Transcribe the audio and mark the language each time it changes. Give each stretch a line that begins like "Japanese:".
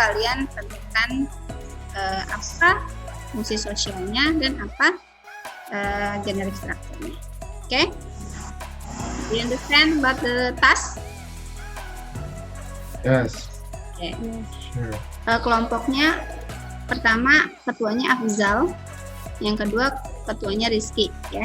Indonesian: Kalian tentukan apa fungsi sosialnya dan apa generic structure-nya.
English: Okay? Do you understand about the task? Yes. Okay. Sure.
Indonesian: Kelompoknya pertama ketuanya Afzal, yang kedua ketuanya Rizky, ya.